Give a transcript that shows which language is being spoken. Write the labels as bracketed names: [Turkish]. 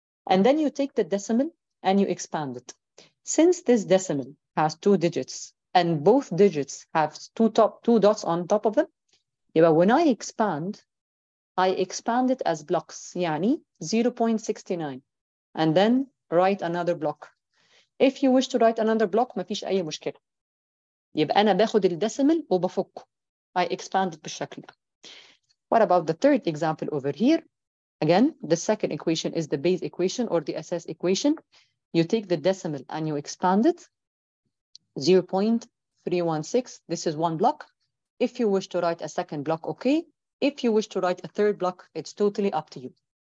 [English] And then you take the decimal and you expand it. Since this decimal has 2 digits and both digits have two dots on top of them, when I expand it as blocks, يعني 0.69, and then write another block. If you wish to write another block, [Arabic] مفيش أي مشكلة. يبقى أنا باخد الديسيمال وبفكه. [English] I expand it [Arabic] بالشكل ده. [English] What about the third example over here? Again, the second equation is the base equation or the أساس equation. You take the decimal and you expand it. 0.316, this is one block. If you wish to write a second block, okay. If you wish to write a third block, it's totally up to you.